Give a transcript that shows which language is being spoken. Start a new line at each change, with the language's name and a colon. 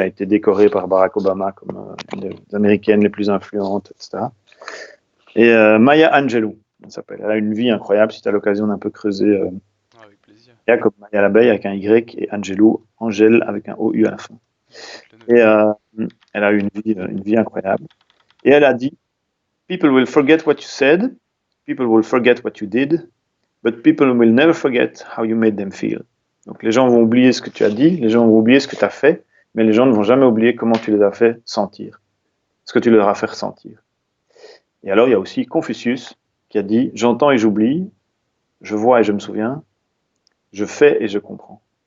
French: Elle a été décorée par Barack Obama comme une des américaines les plus influentes, etc. Et Maya Angelou, elle s'appelle. Elle a une vie incroyable. Si tu as l'occasion d'un peu creuser, Ah, avec plaisir. comme Maya l'abeille avec un Y et Angelou, Angèle avec un OU à la fin. Je le note. Et elle a eu une vie incroyable. Et elle a dit,
English: People will forget what you said, people will forget what you did, but people will never forget how you made them feel.
French: Donc les gens vont oublier ce que tu as dit, les gens vont oublier ce que tu as fait, mais les gens ne vont jamais oublier comment tu les as fait sentir, ce que tu leur as fait ressentir. Et alors il y a aussi Confucius qui a dit, j'entends et j'oublie, je vois et je me souviens, je fais et je comprends.